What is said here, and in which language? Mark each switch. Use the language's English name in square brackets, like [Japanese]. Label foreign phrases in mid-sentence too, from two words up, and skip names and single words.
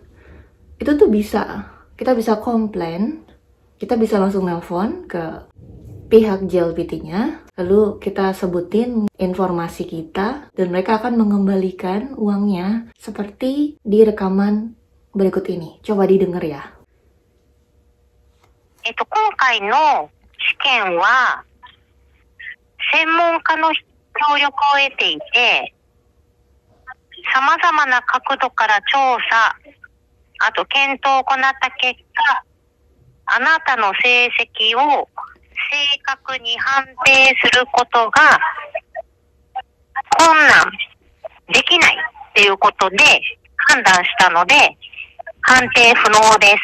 [Indonesian] Itu tuh kita bisa komplain, kita bisa langsung nelpon ke pihak JLPT-nya, lalu kita sebutin informasi kita, dan mereka akan mengembalikan uangnya seperti di rekaman berikut ini. Coba didengar ya. [Japanese] 今回の試験は専門家の協力を得ていて、様々な角度から調査、あと検討を行った結果、あなたの成績を正確に判定することが困難できないっていうことで判断したので、判定不能です。